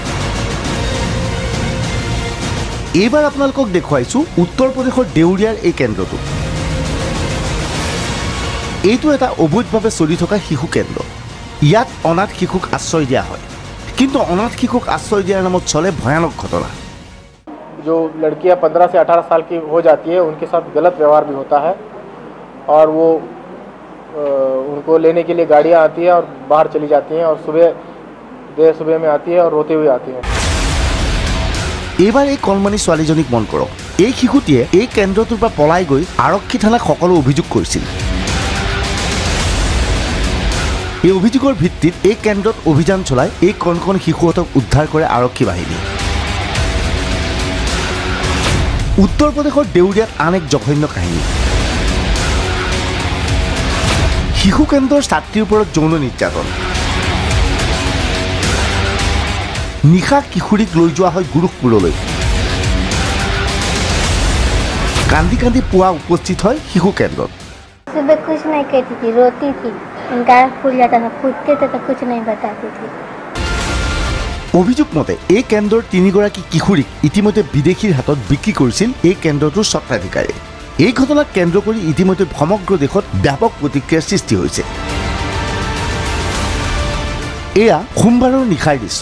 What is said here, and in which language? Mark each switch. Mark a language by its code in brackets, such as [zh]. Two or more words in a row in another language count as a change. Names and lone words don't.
[as] এইবাৰ আপোনালোকক দেখুৱাইছো উত্তৰ প্ৰদেশৰ দেউৰিয়াৰ এই কেন্দ্ৰটো। এইটো এটা অবৈধভাৱে চলি থকা শিশু কেন্দ্ৰ। ইয়াত অনাথ শিশুক আশ্ৰয় দিয়া হয়, কিন্তু অনাথ শিশুক আশ্ৰয় দিয়াৰ নামত চলে ভয়ানক ঘটনা। [hi] जो लड़कियां 15 से 18 साल की हो जाती है उनके साथ गलत व्यवहार भी होता है और वो उनको लेने के लिए गाड़ियां आती हैं और बाहर चली जाती हैं और देर सुबह में आती है और रोते हुए आती हैं। [as] এইবাৰ এই কলমানি ছোৱালীজনীক মন কৰক। এই শিশুটিয়ে এই কেন্দ্ৰটোৰ পৰা পলাই গৈ আৰক্ষী থানাক সকলো অভিযোগ কৰিছিল। এই অভিযোগৰ ভিত্তিত এই কেন্দ্ৰত অভিযান চলাই এই কণ শিশুহঁতক উদ্ধাৰ কৰে আৰক্ষী বাহিনী। উত্তৰ প্ৰদেশৰ দেউৰিয়াত আন এক জঘন্য কাহিনী। শিশু কেন্দ্ৰৰ ছাত্ৰীৰ ওপৰত যৌন নিৰ্যাতন। নিশা কিশোৰীক লৈ যোৱা হয় গোৰখপুৰলৈ। কান্দি কান্দি পুৱা উপস্থিত হয় শিশু কেন্দ্ৰত। [hi] सुबह कुछ नहीं कहती थी, रोती थी, उनका फूल जाता था, फूटते थे तो कुछ नहीं बताती थी। [as] অভিযোগ মতে এই কেন্দ্ৰৰ 3 গৰাকী কিশোৰীক ইতিমধ্যে বিদেশীৰ হাতত বিক্ৰী কৰিছিল এই কেন্দ্ৰটোৰ স্বত্বাধিকাৰী। এই ঘটনাক কেন্দ্ৰ কৰি ইতিমধ্যে সমগ্ৰ দেশত ব্যাপক প্ৰতিক্ৰিয়াৰ সৃষ্টি হৈছে। এয়া সোমবাৰৰ নিশাৰ দৃশ্য।